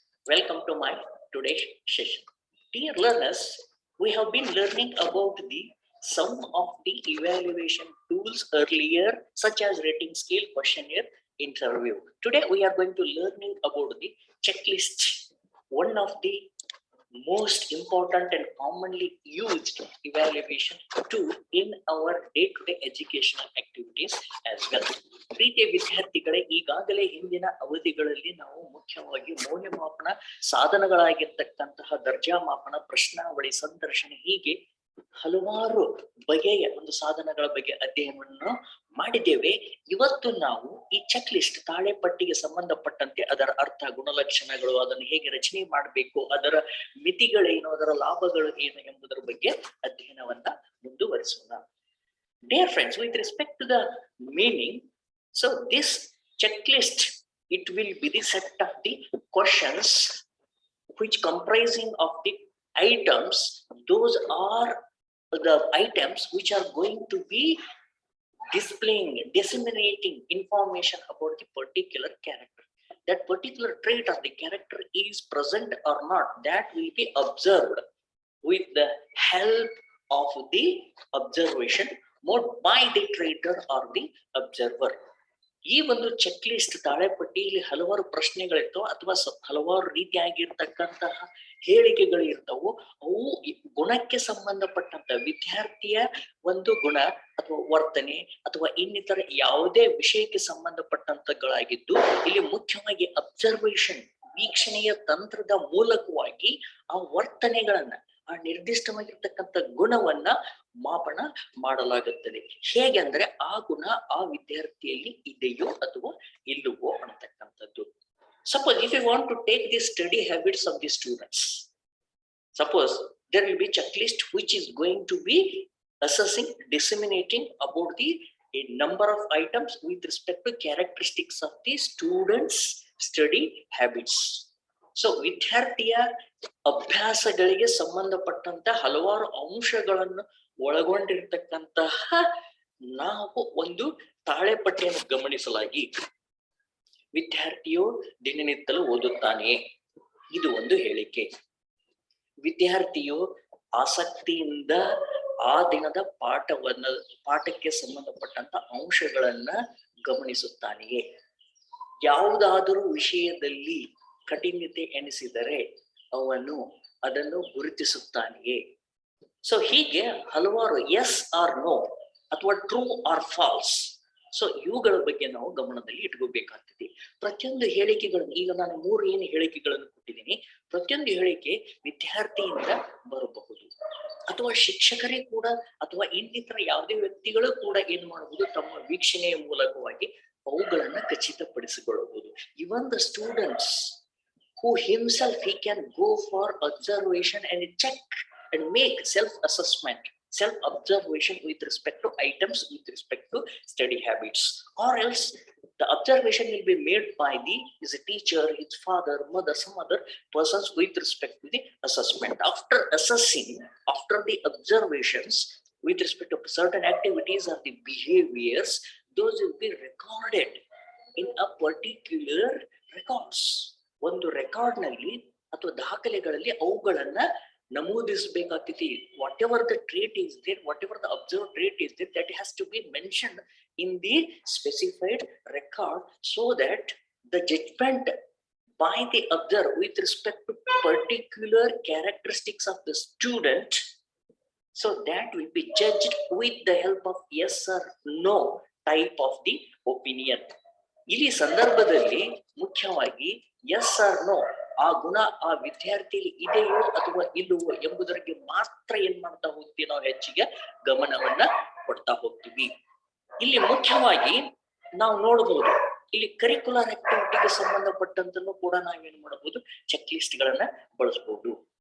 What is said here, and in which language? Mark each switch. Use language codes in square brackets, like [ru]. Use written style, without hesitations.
[en] Welcome to my today's session. Dear learners, we have been learning about some of the evaluation tools earlier, such as rating scale, questionnaire, interview. Today, we are going to learning about the checklist, one of the most important and commonly used evaluation tool in our day-to-day educational activities as well. [kn] ಪ್ರೀತಿಯ ವಿದ್ಯಾರ್ಥಿಗಳೇ, ಈಗಾಗಲೇ ಹಿಂದಿನ ಅವಧಿಗಳಲ್ಲಿ ನಾವು ಮುಖ್ಯವಾಗಿ ಮೌಲ್ಯಮಾಪನ ಸಾಧನಗಳಾಗಿರ್ತಕ್ಕಂತಹ ದರ್ಜಾ ಮಾಪನ, ಪ್ರಶ್ನಾವಳಿ, ಸಂದರ್ಶನ ಹೀಗೆ ಹಲವಾರು ಬಗೆಯ ಒಂದು ಸಾಧನಗಳ ಬಗ್ಗೆ ಅಧ್ಯಯನವನ್ನು ಮಾಡಿದ್ದೇವೆ. ಇವತ್ತು ನಾವು ಈ ಚೆಕ್ ಲಿಸ್ಟ್ ತಾಳೆ ಪಟ್ಟಿಗೆ ಸಂಬಂಧಪಟ್ಟಂತೆ ಅದರ ಅರ್ಥ, ಗುಣಲಕ್ಷಣಗಳು, ಅದನ್ನು ಹೇಗೆ ರಚನೆ ಮಾಡಬೇಕು, ಅದರ ಮಿತಿಗಳೇನು, ಅದರ ಲಾಭಗಳು ಏನು ಎಂಬುದರ ಬಗ್ಗೆ ಅಧ್ಯಯನವನ್ನ ಮುಂದುವರಿಸೋಣ. [en] Dear friends, with respect to the meaning, so this checklist, it will be the set of the questions which comprising of the items. Those are the items which are going to be displaying, disseminating information about the particular character. That particular trait of the character is present or not, that will be observed with the help of the observation mode by the trader or the observer. [kn] ಈ ಒಂದು check list ತಾಳೆಪಟ್ಟಿಯಲ್ಲಿ ಹಲವಾರು ಪ್ರಶ್ನೆಗಳಿರ್ತವೆ ಅಥವಾ ಹಲವಾರು ರೀತಿಯಾಗಿರ್ತಕ್ಕಂತಹ ಹೇಳಿಕೆಗಳು ಇರ್ತವು. ಅವು ಗುಣಕ್ಕೆ ಸಂಬಂಧಪಟ್ಟಂತ ವಿದ್ಯಾರ್ಥಿಯ ಒಂದು ಗುಣ ಅಥವಾ ವರ್ತನೆ ಅಥವಾ ಇನ್ನಿತರ ಯಾವುದೇ ವಿಷಯಕ್ಕೆ ಸಂಬಂಧಪಟ್ಟಂತಗಳಾಗಿದ್ದು, ಇಲ್ಲಿ ಮುಖ್ಯವಾಗಿ ಅಬ್ಸರ್ವೇಷನ್, ವೀಕ್ಷಣೆಯ ತಂತ್ರದ ಮೂಲಕವಾಗಿ ಆ ವರ್ತನೆಗಳನ್ನ, ಆ ನಿರ್ದಿಷ್ಟವಾಗಿರ್ತಕ್ಕಂಥ ಗುಣವನ್ನ ಮಾಪನ ಮಾಡಲಾಗುತ್ತದೆ. ಹೇಗೆ ಅಂದ್ರೆ ಆ ಗುಣ ಆ ವಿದ್ಯಾರ್ಥಿಯಲ್ಲಿ ಇದೆಯೋ ಅಥವಾ ಇಲ್ಲವೋ ಅಂತಕ್ಕಂಥದ್ದು. [en] Suppose if you want to take the study habits of the students, suppose there will be checklist which is going to be assessing, disseminating about the a number of items with respect to characteristics of the students' study habits. [kn] So ವಿದ್ಯಾರ್ಥಿಯ ಅಭ್ಯಾಸಗಳಿಗೆ ಸಂಬಂಧಪಟ್ಟಂತ ಹಲವಾರು ಅಂಶಗಳನ್ನು ಒಳಗೊಂಡಿರ್ತಕ್ಕಂತಹ ನಾವು ಒಂದು ತಾಳೆಪಟ್ಟಿಯನ್ನು ಗಮನಿಸಲಾಗಿ, ವಿದ್ಯಾರ್ಥಿಯು ದಿನನಿತ್ಯಲು ಓದುತ್ತಾನೆ, ಇದು ಒಂದು ಹೇಳಿಕೆ. ವಿದ್ಯಾರ್ಥಿಯು ಆಸಕ್ತಿಯಿಂದ ಆ ದಿನದ ಪಾಠಕ್ಕೆ ಸಂಬಂಧಪಟ್ಟಂತ ಅಂಶಗಳನ್ನ ಗಮನಿಸುತ್ತಾನೆಯೇ, ಯಾವುದಾದರೂ ವಿಷಯದಲ್ಲಿ ಕಠಿಣತೆ ಎನಿಸಿದರೆ ಅವನು ಅದನ್ನು ಗುರುತಿಸುತ್ತಾನೆಯೇ. ಸೊ ಹೀಗೆ ಹಲವಾರು [en] yes or no [kn] ಅಥವಾ [en] true or false, [kn] ಸೊ ಇವುಗಳ ಬಗ್ಗೆ ನಾವು ಗಮನದಲ್ಲಿ ಇಟ್ಕೋಬೇಕಾಗ್ತದೆ. ಪ್ರತಿಯೊಂದು ಹೇಳಿಕೆಗಳನ್ನು, ಈಗ ನಾನು 3 ಏನು ಹೇಳಿಕೆಗಳನ್ನು ಕೊಟ್ಟಿದ್ದೀನಿ, ಪ್ರತಿಯೊಂದು ಹೇಳಿಕೆ ವಿದ್ಯಾರ್ಥಿಯಿಂದ ಬರಬಹುದು ಅಥವಾ ಶಿಕ್ಷಕರೇ ಕೂಡ ಅಥವಾ ಇನ್ನಿತರ ಯಾವುದೇ ವ್ಯಕ್ತಿಗಳು ಕೂಡ ಏನ್ ಮಾಡಬಹುದು, ತಮ್ಮ ವೀಕ್ಷಣೆಯ ಮೂಲಕವಾಗಿ ಅವುಗಳನ್ನ ಖಚಿತಪಡಿಸಿಕೊಳ್ಳಬಹುದು. [en] Even the students who himself he can go for observation and check and make self-assessment, self-observation with respect to items, with respect to study habits, or else the observation will be made by his teacher, his father, mother, some other persons with respect to the assessment. After assessing, after the observations with respect to certain activities or the behaviors, those will be recorded in a particular records. [kn] ಒಂದು record ನಲ್ಲಿ ಅಥವಾ ದಾಖಲೆಗಳಲ್ಲಿ ಅವುಗಳನ್ನ ನಮೂದಿಸಬೇಕಾಗ್ತೈತಿ. [en] Whatever the trait is there, whatever the observe trait is there, that has to be mentioned in the specified record, so that the judgment by the observer with respect to particular characteristics of the student, so that will be judged with the help of yes or no type of the opinion. [kn] ಇಲ್ಲಿ ಸಂದರ್ಭದಲ್ಲಿ ಮುಖ್ಯವಾಗಿ [en] yes or no, [kn] ಆ ಗುಣ ಆ ವಿದ್ಯಾರ್ಥಿಯಲ್ಲಿ ಇದೆಯೋ ಅಥವಾ ಇಲ್ಲವೋ ಎಂಬುದಕ್ಕೆ ಮಾತ್ರ ಏನ್ ಮಾಡ್ತಾ ಹೋಗ್ತೀವಿ, ನಾವು ಹೆಚ್ಚಿಗೆ ಗಮನವನ್ನ ಕೊಡ್ತಾ ಹೋಗ್ತೀವಿ. ಇಲ್ಲಿ ಮುಖ್ಯವಾಗಿ ನಾವು ನೋಡಬಹುದು, ಇಲ್ಲಿ ಕರಿಕ್ಯುಲರ್ ಆಕ್ಟಿವಿಟಿಗೆ ಸಂಬಂಧಪಟ್ಟಂತನ್ನು ಕೂಡ ನಾವೇನ್ ಮಾಡಬಹುದು, ಚೆಕ್ ಲಿಸ್ಟ್ ಗಳನ್ನ ಬಳಸಬಹುದು.